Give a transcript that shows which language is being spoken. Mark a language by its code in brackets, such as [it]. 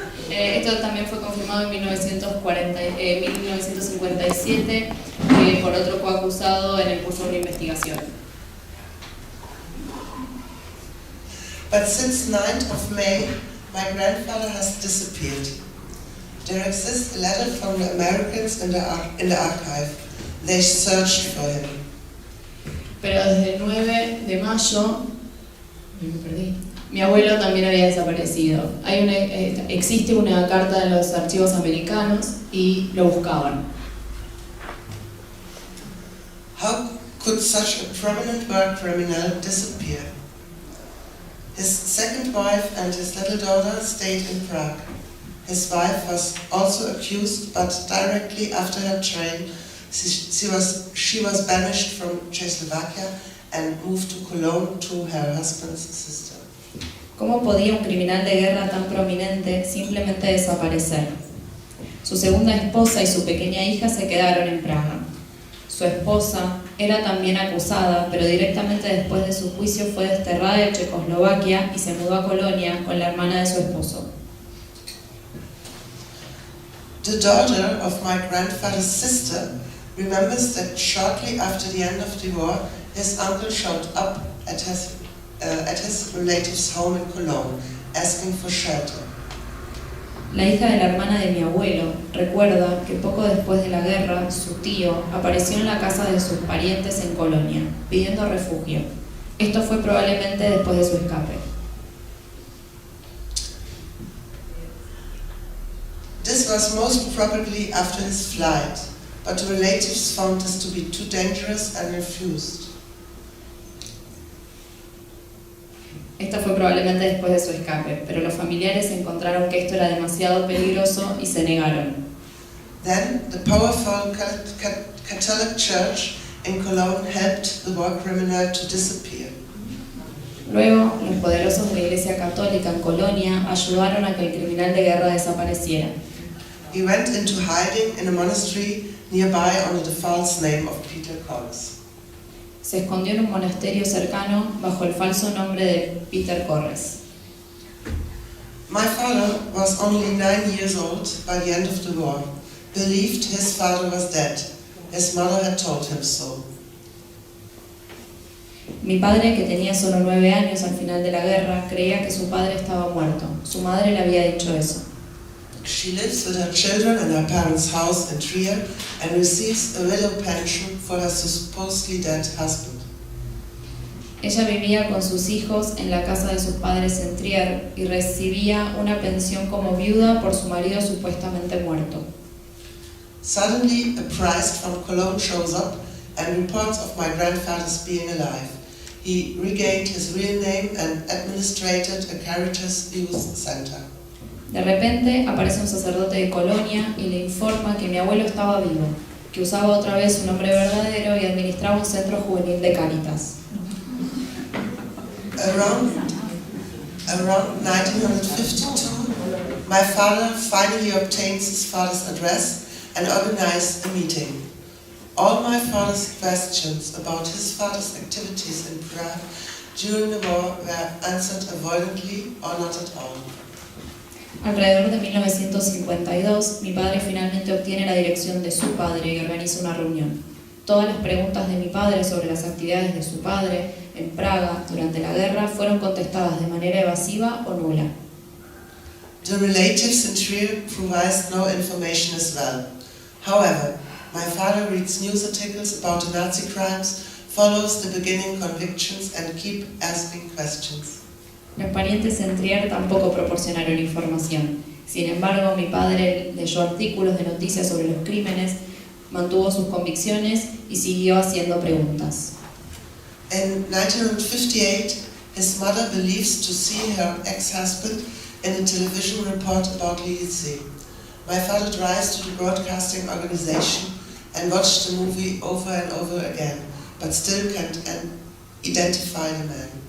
[es] Esto también fue confirmado en 1957 por otro coacusado en el curso de una investigación. [en] But since 9th of May, my grandfather has disappeared. There exists a letter from the Americans in the archive. They searched for him. [es] Pero desde el 9 de mayo, me perdí. Mi abuelo también había desaparecido. Existe una carta en los archivos americanos y lo buscaban. [en] How could such a prominent war criminal disappear? His second wife and his little daughter stayed in Prague. His wife was also accused, but directly after her trial, she was banished from Czechoslovakia and moved to Cologne to her husband's sister. [es] ¿Cómo podía un criminal de guerra tan prominente simplemente desaparecer? Su segunda esposa y su pequeña hija se quedaron en Praga. Su esposa era también acusada, pero directamente después de su juicio fue desterrada de Checoslovaquia y se mudó a Colonia con la hermana de su esposo. [en] The daughter of my grandfather's sister remembers that shortly after the end of the war, his uncle showed up at at his relative's home in Cologne, asking for shelter. [es] La hija de la hermana de mi abuelo recuerda que poco después de la guerra, su tío apareció en la casa de sus parientes en Colonia, pidiendo refugio. Esto fue probablemente después de su escape. [en] This was most probably after his flight, but the relatives found this to be too dangerous and refused. [es] Esto fue probablemente después de su escape, pero los familiares encontraron que esto era demasiado peligroso y se negaron. [en] Then the powerful Catholic Church in Cologne helped the war criminal to disappear. [es] Luego, los poderosos de la Iglesia Católica en Colonia ayudaron a que el criminal de guerra desapareciera. [en] He went into hiding in a monastery nearby under the false name of Peter Corres. [es] Se escondió en un monasterio cercano bajo el falso nombre de Peter Corres. [en] My father was only 9 years old by the end of the war, believed his father was dead. His mother had told him so. [es] Mi padre, que tenía solo 9 años al final de la guerra, creía que su padre estaba muerto. Su madre le había dicho eso. [en] She lives with her children in her parents' house in Trier and receives a widow pension for her supposedly dead husband. [es] Ella vivía con sus hijos en la casa de sus padres en Trier y recibía una pensión como viuda por su marido supuestamente muerto. [en] Suddenly, a priest from Cologne shows up and reports of my grandfather's being alive. He regained his real name and administrated a Caritas youth center. [es] De repente aparece un sacerdote de Colonia y le informa que mi abuelo estaba vivo, que usaba otra vez su nombre verdadero y administraba un centro juvenil de Cáritas. [en] Around 1952, my father finally obtains his father's address and organized a meeting. All my father's questions about his father's activities in Prague during the war were answered avoidantly or not at all. [es] Alrededor de 1952, mi padre finalmente obtiene la dirección de su padre y organiza una reunión. Todas las preguntas de mi padre sobre las actividades de su padre en Praga durante la guerra fueron contestadas de manera evasiva o nula. [en] The relatives in Trier provides no information as well. However, my father reads news articles about the Nazi crimes, follows the beginning convictions and keep asking questions. [es] Los parientes en Trier tampoco proporcionaron información. Sin embargo, mi padre leyó artículos de noticias sobre los crímenes, mantuvo sus convicciones y siguió haciendo preguntas. [en] In 1958, his mother believes to see her ex-husband in a television report about Lidice. My father drives to the broadcasting organization and watched the movie over and over again, but still can't identify the man.